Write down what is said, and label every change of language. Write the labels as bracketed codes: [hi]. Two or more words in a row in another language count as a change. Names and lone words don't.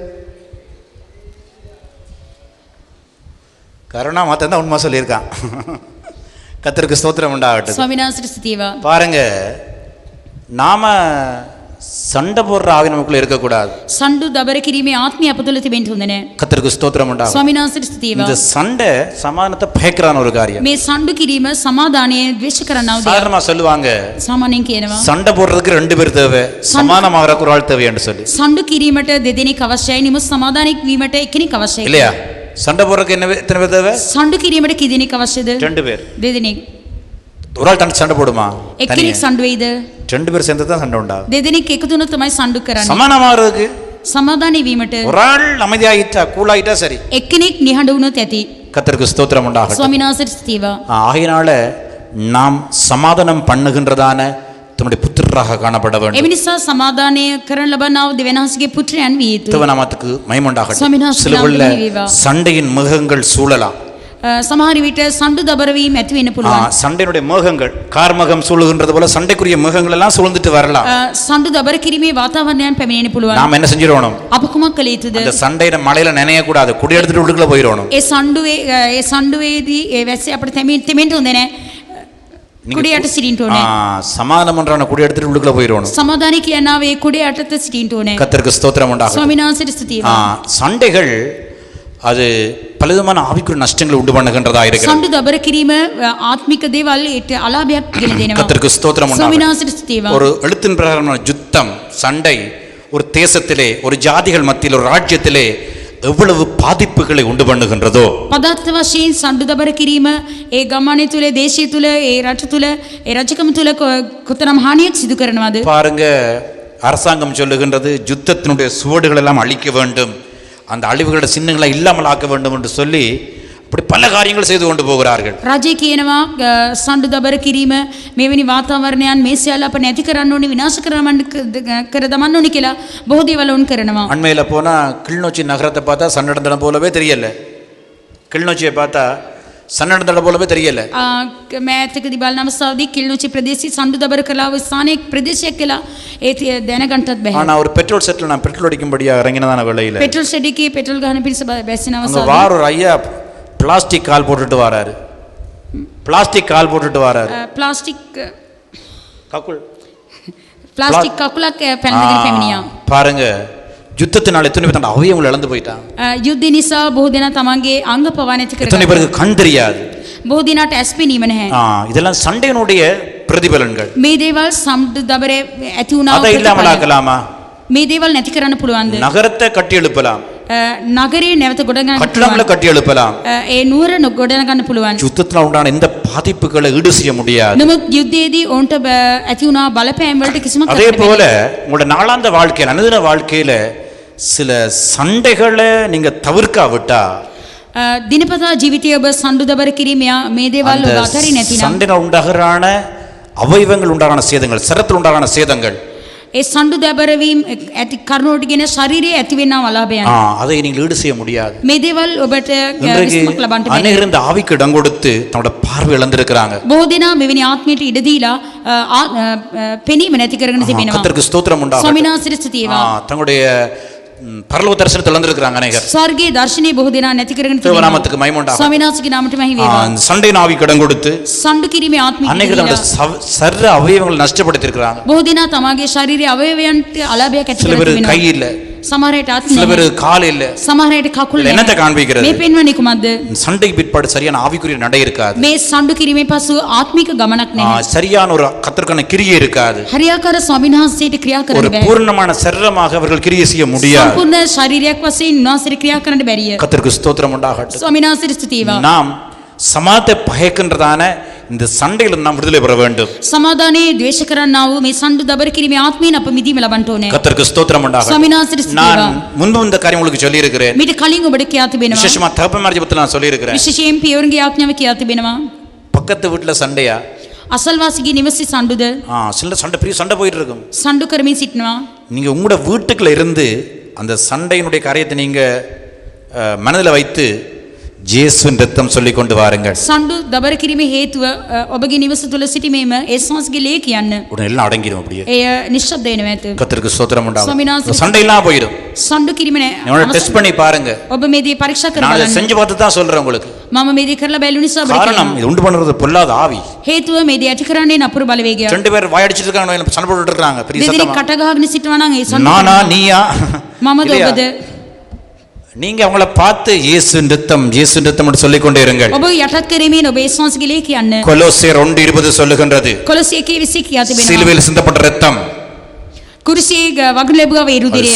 [ta] கருணா மாத்தான் உண்மை சொல்லியிருக்கான். கர்த்தருக்கு ஸ்தோத்திரம் உண்டாகட்டும். [si] ස්වාමීන් වහන්සේට ස්තුතිය. [ta] பாருங்க, நாம சண்டை போடுற ஆவி நமக்குள்ள இருக்கக்கூடாது. [si] සම්ඩු දබර කිරීමේ ආත්මය අප තුළ තිබෙන්න හොඳ නැහැ. [ta] கர்த்தருக்கு ஸ்தோத்திரம் உண்டாகட்டும். [si] ස්වාමීන් වහන්සේට ස්තුතිය. [ta] இந்த சண்டை சமாதானத்தை பயக்கிறான ஒரு காரியம். [si] මේ සම්ඩු කිරීම සමාදානයේ ද්වේෂ කරනව දෙයක්. [ta] சாதாரணமா சொல்லுவாங்க, [si] සාමාන්‍යයෙන් කියනවා [ta] சண்டை போடுறதுக்கு 2 பேர் தேவை, சமாதானமாகறதுக்கு ஒரு ஆள் தேவை என்று சொல்லி. [si] සම්ඩු කිරීමට දෙදෙනෙක් අවශ්‍යයි, නිමුත් සමාදානයක් වීමට එක්කෙනෙක් අවශ්‍යයි. [ta] இல்லையா? சண்டை போடுறதுக்கு எத்தனை பேர் தேவை? [si] සම්ඩු කිරීමට කීදෙනෙක් අවශ්‍යද? [ta] 2 பேர். [si] දෙදෙනෙක්. [ta] ஒரு ஆள் தனிச்சு சண்டை போடுமா? [si] එක්කෙනෙක් සම්ඩු වෙයිද? [ta] 2 பேர் சேர்ந்து தான் சண்டை உண்டாகும். [si] දෙදෙනෙක් එකතු වුණොත් තමයි සම්ඩු කරන්නේ. [ta] சமாதானமாகறதுக்கு [si] සමාදානය වීමට [ta] ஒரு ஆள் அமைதியாயிட்டா, கூலாயிட்டா சரி. [si] එක්කෙනෙක් නිහඬ වුණොත් ඇති. [ta] கர்த்தருக்கு ஸ்தோத்திரம் உண்டாகட்டும். [si] ස්වාමීන් වහන්සේට ස්තුතිය. [ta] ஆகையினால நாம் சமாதானம் பண்ணுகின்றதான தம்முடைய புத்திரராக காணப்பட வேண்டும். [si] එමිනිසා සමාදානය කරන ලබනාව දෙවියන්වහන්සේගේ පුත්‍රයන් විය යුතුයි. [ta] தேவநாமத்துக்கு மகிமை உண்டாகட்டும். [si] ස්වාමීන් වහන්සේ [ta] சில உள்ள நாமத்துக்கு மகிமை. சண்டையின் மேகங்கள் சூழலாம். [si] සමහර විට සම්ඩු දබර වීම ඇති වෙන්න පුළුවන්. [ta] சண்டையினுடைய மேகங்கள் கார்மகம் சூழுகின்றது போல சண்டைக்குரிய மேகங்கள் எல்லாம் சூழ்ந்துட்டு வரலாம். [si] සම්ඩු දබර කිරීමේ වාතාවරණයන් පැමිණෙන්න පුළුවන්. [ta] நாம் என்ன செஞ்சிடணும்? [si] අප කුමක් කළ යුතුද? [ta] அந்த சண்டையில மழையில நனைய கூடாது, குடி எடுத்துட்டு உள்ளுக்குள்ள போயிடணும். [si] ඒ සම්ඩුවේදී ඒ වැස්සේ අපිට තෙමෙන්න හොඳ නැහැ. කුඩයට සිටින්න ඕනේ. [ta] சமாதானம் பண்றவன குடி எடுத்துட்டு உள்ளுக்குள்ள போயிடணும். [si] සමාදානය කියනවා ඒ කුඩේ යටත සිටින්න ඕනේ. [ta] கர்த்தருக்கு ஸ்தோத்திரம் உண்டாகட்டும். [si] ස්වාමීන් වහන්සේට ස්තුතිය. [ta] சண்டைகள் அது பலவிதமான ஆவிக்குரிய நஷ்டங்களை உண்டு பண்ணுகின்றதா இருக்கிறது. [si] සම්ඩු දබර කිරීම ආත්මික දේවල් ඒට අලාභයක් ගෙන දෙනවා. [ta] கர்த்தருக்கு ஸ்தோத்திரம் [si] ස්වාමීන් [ta] உண்டாகட்டும். [si] වහන්සේට ස්තුතිය. [ta] ஒரு எழுத்தின் பிரகாரமான யுத்தம், சண்டை ஒரு தேசத்திலே, ஒரு ஜாதிகள் மத்தியில், ஒரு ராஜ்யத்திலே எவ்வளவு பாதிப்புகளை உண்டு பண்ணுகின்றதோ. [si] පදාර්ථ වශයෙන් සම්ඩු දබර කිරීම ඒ ගමනේ තුල, දේශය තුල, ඒ රට තුල, ඒ රජකම තුල කොතරම් හානියක් සිදු කරනවද? [ta] பாருங்க, அரசாங்கம் சொல்லுகின்றது யுத்தத்தினுடைய சுவடுகள் எல்லாம் அழிக்க வேண்டும், அந்த அழிவுகளோட சின்னங்களை இல்லாமல் ஆக்க வேண்டும் என்று சொல்லி அப்படி பல காரியங்கள் செய்து கொண்டு போகிறார்கள். [si] රජය කියනවා සම්ඩු දබර කිරීම මෙවැනි වාතාවරණයන් මේ සියල්ල අප නැති කරන්න ඕනේ, විනාශ කර දමන්න ඕනේ කියලා බොහෝ දේවල් උන් කරනවා. [ta] அண்மையில் போனா கிளிநொச்சி நகரத்தை பார்த்தா சன்னடந்தடம் போலவே தெரியல. கிளிநொச்சியை பார்த்தா சன்னடந்தடம் போலவே தெரியல. [si] මෑතකදී බලන අවස්ථාවේදී කිලිනොච්චි ප්‍රදේශයේ සම්ඩු දබර කළා වූ ස්ථානයේ ප්‍රදේශයක් කියලා ඒ දැනගන්නත් බැහැ. [ta] ஆனா ஒரு [en] petrol shed-il [ta] நான் பெட்ரோல் அடிக்கும்படியா இறங்கினதான வேளையில [en] petrol shed [si] එකේ පෙට්‍රල් ගහන පිරිස බැස්සෙන [ta] அங்க [si] අවස්ථාවේ [ta] வார ஒரு ஐயா பிளாஸ்டிக் கால் போட்டுட்டு வராரு. பிளாஸ்டிக் கால் போட்டுட்டு வராரு. [si] ප්ලාස්ටික් කකුලක් පැනගෙන පැමිණියා. [ta] பாருங்க, யுத்தத்தினால எத்தனை பேர் தன் அவயவங்களை இழந்து போயிட்டான். [si] යුද්ධ නිසා බොහෝ දෙනා තමන්ගේ අංග පවා නැති [ta] எத்தனை [si] කරගන්නවා. [ta] பேருக்கு கண் தெரியாது. [si] බොහෝ දිනාට ඇස් පෙනීම නැහැ. [ta] இதெல்லாம் சண்டையினுடைய பிரதிபலன்கள். [si] මේ දේවල් සම්ඩු දබරේ ඇති වුණා [ta] அதை இல்லாமல் ஆக்கலாமா? [si] මේ දේවල් නැති කරන්න පුළුවන්ද? [ta] நகரத்தை கட்டி எழுப்பலாம், [si] නගරේ නැවත ගොඩනගන්න [ta] கட்டடங்களை கட்டி எழுப்பலாம். [si] ඒ නුවර ගොඩනගන්න පුළුවන්. [ta] யுத்தத்தினால் உண்டான இந்த பாதிப்புகளை ஈடு செய்ய முடியாது. [si] නමුත් යුද්ධයේදී ඔවුන්ට ඇති වුණා බලපෑම් වලට කිසිම [ta] அதே போல உங்களோட நாளாந்த வாழ்க்கையில, அனுதின வாழ்க்கையில சில சண்டைகளை நீங்க தவிர்க்காவிட்டா, [si] දිනපතා ජීවිතයේ ඔබ සම්ඩු දබර කිරීම මේ දේවල් ඔබ අතරින් නැතිනම් [ta] சண்டைகள் உண்டாகிறான அவயவங்கள் உண்டான சேதங்கள், சரத்தில் உண்டான சேதங்கள் [si] ඒ සණ්ඩු දැබරවීම ඇති කරුණෝටගෙන ශරීරයේ ඇතිවෙනා අලාභයන්. [ta] அதை நீங்கள் ஈடு செய்ய முடியாது. [si] මේ දේවල් ඔබට [ta] இன்றைக்கு [si] විස්මක් ලබන්න බැහැ. [ta] அநேகர் இந்த ஆவிக்கு இடம் கொடுத்து தன்னோட பார்வை இழந்திருக்கிறாங்க. [si] බොහෝ දෙනා මෙවැනි ආත්මයට ඉඩ දීලා පෙනීම නැති කරගෙන තිබෙනවා. [ta] கர்த்தருக்கு ஸ்தோத்திரம் உண்டாகட்டும். [si] ස්වාමීන් වහන්සේට ස්තුතිය වේවා. [ta] தங்களுடைய பரலோக தரிசனத்தை இழந்திருக்கிறாங்க அநேகர். [si] ස්වර්ගයේ දර්ශනය බොහෝ දෙනා නැති කරගෙන [ta] தேவ [si] තිබෙනවා. [ta] நாமத்துக்கு மகிமை உண்டாகட்டும். [si] ස්වාමීන් වහන්සේගේ නාමයට මහිම වේවා. [ta] சண்டை ஆவிக்கு இடம் கொடுத்து [si] සණ්ඩු කිරීමේ ආත්මික [ta] அநேகர் தங்களுடைய சர்வ அவயவங்களை நஷ்டப்படுத்தி இருக்கிறாங்க. [si] බොහෝ දෙනා තමාගේ ශාරීරික අවයවයන්ට අලාභයක් ඇති [ta] சில [si] කරගෙන [ta] பேர் [si] තිබෙනවා. [ta] கை இல்ல, [si] සමහරයට අත් [ta] சில [si] නැහැ. [ta] பேர் கால் இல்ல. [si] සමහරයට කකුල් [ta] என்னத்தை [si] නැහැ. [ta] காண்பிக்கிறது? [si] මේ පෙන්වන්නේ කුමක්ද? [ta] சண்டைக்கு பிற்பாடு சரியான ஆவிக்குரிய நடை இருக்காது. [si] මේ සණ්ඩු කිරීමේ පසු ආත්මික ගමනක් නැහැ. [ta] சரியான ஒரு கர்த்தருக்கான கிரியை இருக்காது. [si] හරියාකාර ස්වාමීන් වහන්සේට ක්‍රියා [ta] ஒரு [si] කරන්න බෑ. [ta] பூர்ணமான சரீரமாக அவர்கள் கிரியை செய்ய முடியாது. [si] සම්පූර්ණ ශාරීරියක් වශයෙන් උන්වහන්සේට ක්‍රියා කරන්න බැරිය. [ta] கர்த்தருக்கு ஸ்தோத்திரம் உண்டாகட்டும். [si] ස්වාමීන් වහන්සේට ස්තුතිය වේවා. [ta] நாம் சமாதத்தை பயக்கின்றதான இந்த சண்டையில நாம் விடுதலை பெற வேண்டும். [si] සමාදානයේ ද්වේෂ කරන්නා වූ මේ සණ්ඩු දබර කිරීමේ ආත්මයෙන් අප මිදීම ලබන්න ඕනේ. [ta] கர்த்தருக்கு ஸ்தோத்திரம் உண்டாகட்டும். [si] ස්වාමීන් වහන්සේට ස්තුතිය [ta] நான் [si] වේවා. [ta] முன்பு இந்த காரியம் உங்களுக்கு சொல்லி இருக்கிறேன். [si] මීට කලින් ඔබට කියා තිබෙනවා. [ta] விசேஷமா தகப்பன்மார் ஜெபத்துல நான் சொல்லி இருக்கிறேன். [si] විශේෂයෙන් පියවරුන්ගේ ආඥාව කියා තිබෙනවා. [ta] பக்கத்து வீட்டுல சண்டையா? [si] අසල්වාසීගේ නිවසේ සණ්ඩුද [ta] சில சண்டை பெரிய சண்டை போயிட்டு இருக்கும். [si] සණ්ඩු කරමින් සිටිනවා. [ta] நீங்க உங்களோட வீட்டுக்குள்ள இருந்து அந்த சண்டையினுடைய காரியத்தை நீங்க மனதில் வைத்து இயேசுவின் ரத்தம் சொல்லிக் கொண்டு வாருங்கள். [si] සණ්ඩු දබර කිරීමේ හේතුව ඔබගේ නිවස තුල සිටීමේම ඒස්වාස්ගේ ලේ කියන්න. [ta] உடனே எல்லாம் அடங்கிடும் அப்படியே. [si] එය නිශ්ශබ්ද වෙනවා ඇත. [ta] கர்த்தருக்கு ஸ்தோத்திரம் உண்டாகும். [si] ස්වාමීන් [ta] சண்டை எல்லாம் போயிடும். [si] සණ්ඩු කිරීම [ta] நீங்க டெஸ்ட் பண்ணி பாருங்க. [si] ඔබ මේ දේ පරීක්ෂා [ta] நான் [si] කරලා [ta] அதை செஞ்சு பார்த்து தான் சொல்றேன் உங்களுக்கு. [si] මම මේ දේ කරලා බැලු නිසා ඔබට [ta] காரணம் [si] කියනවා. [ta] இது உண்டு பண்றது பொல்லாத ஆவி. [si] හේතුව මේ දේ ඇති කරන්නේ නපුරු බලවේගය. [ta] ரெண்டு பேர் வாயடிச்சிட்டு இருக்காங்க, சண்டை போட்டுட்டு இருக்காங்க பெரிய [si] දෙදෙනෙක් [ta] சத்தமா. [si] කට ගහගෙන සිටනවා නම් ඒ සණ්ඩු [ta] நானா [si] කරනවා. [ta] நீயா? [si] මමද [ta] இல்லையா? [si] ඔබද? [ta] நீங்க அவங்கள பார்த்து இயேசுவின் ரத்தம் இயேசுவின் ரத்தம் என்று சொல்லிக் கொண்டே இருங்கள். [si] ඔබ යටත් කිරීමෙන් ඔබ ඒස්වාස්ගේ ලේ කියන්න. [ta] கொலோசியர் 1:20 சொல்லுகின்றது, [si] කොලොස්සේ 1:20 කියා තිබෙනවා. [ta] சிலுவையில் சிந்தப்பட்ட ரத்தம் [si] කුරුසියේ වගුරු ලැබුවා වේ රුධිරය.